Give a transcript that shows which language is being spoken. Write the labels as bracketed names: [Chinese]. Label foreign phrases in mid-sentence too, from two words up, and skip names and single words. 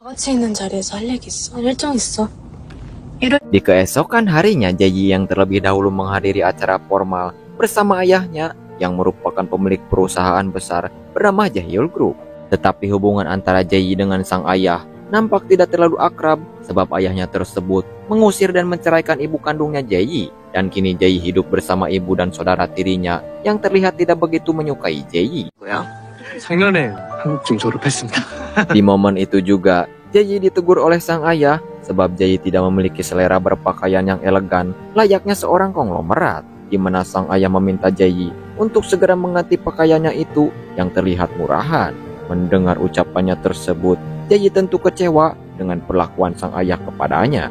[Indonesian] Di keesokan harinya, Jae yang terlebih dahulu menghadiri acara formal bersama ayahnya yang merupakan pemilik perusahaan besar bernama Jaehyul Group. Tetapi hubungan antara Jae dengan sang ayah nampak tidak terlalu akrab sebab ayahnya tersebut mengusir dan menceraikan ibu kandungnya Jae. Dan kini Jae hidup bersama ibu dan saudara tirinya yang terlihat tidak begitu menyukai Jae. [Korean] 작년에 한국 중 졸업했습니다. [Indonesian] Di momen itu juga, Jae ditegur oleh sang ayah sebab Jayi tidak memiliki selera berpakaian yang elegan layaknya seorang konglomerat, di mana sang ayah meminta Jayi untuk segera mengganti pakaiannya itu yang terlihat murahan. Mendengar ucapannya tersebut, Jayi tentu kecewa dengan perlakuan sang ayah kepadanya.